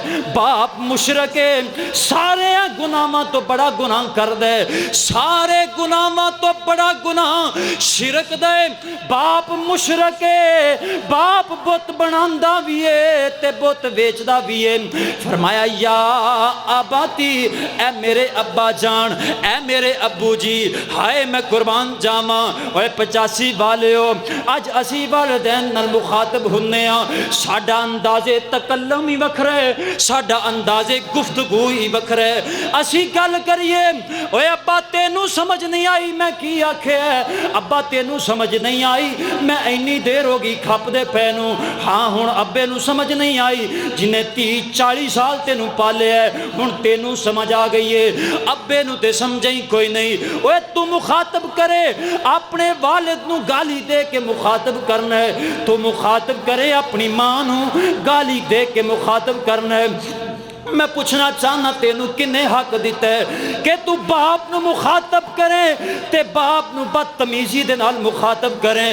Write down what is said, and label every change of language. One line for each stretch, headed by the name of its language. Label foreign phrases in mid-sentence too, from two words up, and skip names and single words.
Punjabi: باپ مشرک ہے, سارے گناہاں تو بڑا گناہ کر دے, سارے گناہاں تو بڑا گناہ شرک دے. باپ مشرک ہے, باپ بت بناندا بھی ہے تے بت ویچدا بھی ہے. فرمایا
Arabic: یا آباتی,
Punjabi: اے میرے ابا جان, اے میرے ابو جی, ہائے میں قربان جاواں. اوے 85 والیو, اج اسی والدین نال مخاطب ہونے ہاں, ساڈا انداز تکلم ہی وکھرا ہے, ساڈا انداز گفتگو ہی وکھرا ہے. اسی گل کریے, اوے ابا تینوں سمجھ نہیں آئی میں کی آکھیا ہے, ابا تینوں سمجھ نہیں آئی میں اینی دیر ہو گئی کھپ دے پے نوں, ہاں ہن ابے نوں سمجھ نہیں آئی جنہیں 30-40 سال تینوں پالے ہے, ہن تینوں سمجھ آ گئی ہے, ابے نوں تے سمجھیں کوئی نہیں. اوے تو مخاطب کرے اپنے والد نوں گالی دے کے مخاطب کرنا ہے, تو مخاطب کرے اپنی ماں نوں گالی دے کے مخاطب کرنا ہے. میں پوچھنا چاہنا تینوں کنے حق دیتا ہے کہ تو باپ نو مخاطب کرے تے باپ نو بدتمیزی دے نال مخاطب کرے.